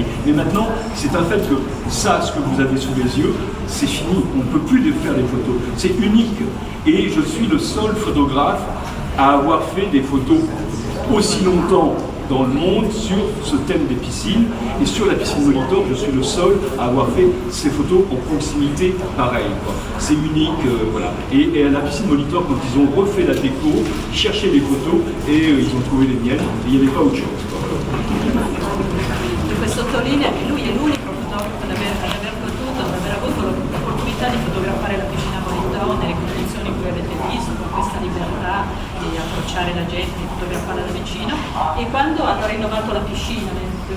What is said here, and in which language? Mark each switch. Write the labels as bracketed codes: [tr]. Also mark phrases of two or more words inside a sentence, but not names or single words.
[fr] Mais maintenant, c'est un fait que ça, ce que vous avez sous les yeux, c'est fini, on ne peut plus faire des photos, c'est unique, et je suis le seul photographe à avoir fait des photos aussi longtemps dans le monde sur ce thème des piscines, et sur la piscine Molitor, je suis le seul à avoir fait ces photos en proximité pareil. C'est unique, voilà. Et à la piscine Molitor, quand ils ont refait la déco, ils cherchaient des photos et ils ont trouvé les miennes, et il n'y avait pas autre chose. [it] Dunque sottolinea che lui è l'unico fotografo ad aver avuto l'opportunità di fotografare la piscina Molitor nelle condizioni che avete visto, con questa libertà di approcciare la gente, di fotografarla da vicino, e quando hanno rinnovato la piscina nel